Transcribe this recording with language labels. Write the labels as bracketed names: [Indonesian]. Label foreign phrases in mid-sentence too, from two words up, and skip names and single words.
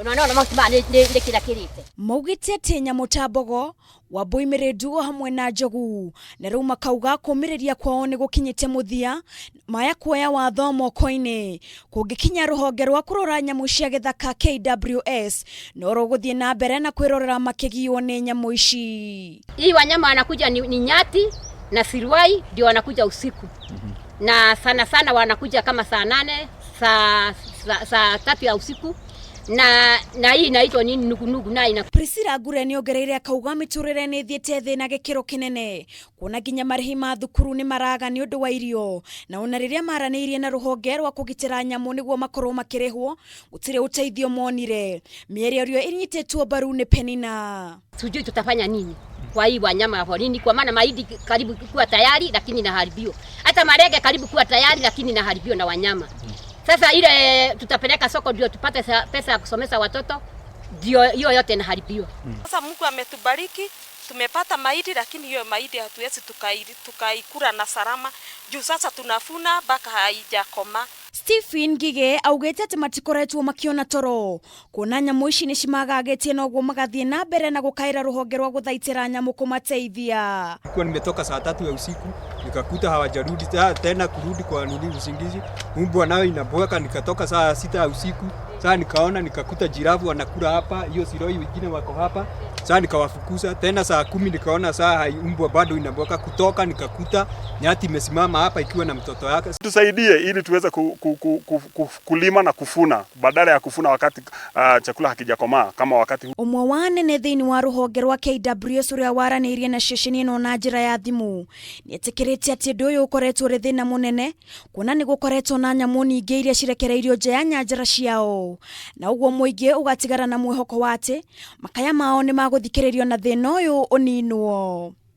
[Kikuyu] Maugite ati nyamu ta mbogo wambui ndugo hamwe na njogu na riu makauga kumiriria kwao ni gukinyite muthia maya kuoya watho moko-ini kungikinya ruhonge rwa kurora nyamu cia githaka KWS no ruguthie na mbere na kwirorera makigio ni nyamu ici. [Swahili] Hii wanyama wanakuja ni nyati na sirwai ndio wanakuja usiku. Na sana sana wanakuja kama saa 8 saa 3 ya usiku. Na hii inaitwa nini nugunugu na ina [Kikuyu] Priscilla Gure ni ongereire akauga miturire ni thiete thina gikiro kinene kuona ginya marihi ma thukuru ni maraga ni undu wa irio na ona riria maraniirie na ruhonge rwa kugitira nyamu niguo makorwo makirihwo gutire uteithio monire mierio rio inyititwo mbaru ni Penina. [Swahili] Tujui tutafanya nini kwa hii wanyama hapo nini, kwa maana mahindi karibu kuwa tayari lakini naharibio, hata marege karibu kuwa tayari lakini naharibio na wanyama. Sasa ile tutapeleka soko ndio tupate pesa ya kusomesha watoto, ndio hiyo yote inaharibiwa. Sasa Mungu ametubariki, tumepata mahindi lakini hiyo mahindi hatuwezi tukaikula na salama juu sasa tunafuna mpaka haijakoma. [Kikuyu] Stephen Gige augete ati matikoretwo makiona toro kuona nyamu ici ni cimagagetie noguo magathie na mbere na gukaira ruhonge rwa guthaitira nyamu kumateithia. [Swahili] Kwa nimetoka saa 3 ya usiku nikakuta hawajarudi tena kurudi kwa nini usingizi. Mbwa nayo inaboeka, nikatoka saa 6 ya usiku. Sasa nikaona nikakuta jirafu wanakula hapa, hiyo siroi wengine wako hapa. Sasa nikawafukuza tena saa 10 nikaona saa mbwa bado inaboeka, kutoka nikakuta nyati imesimama hapa ikiwa na mtoto wake. Tusaidie ili tuweze kulima na kufuna badala ya kufuna wakati chakula hakijakomaa kama wakati huu. [Kikuyu] Umwe wa nene thiini wa ruhonge rwa KWS uria waraniirie na ceceni ino na njira ya thimu ni etikirite ati ndu uyu ukoretwo ri thina munene kuona ni gukoretwo na nyamu nyingi iria cirekereirio nja ya nyanjara ciao na uguo muingi ugatigara na mwihoko wati makaya mao ni maguthikiririo na thina uyu uninwo.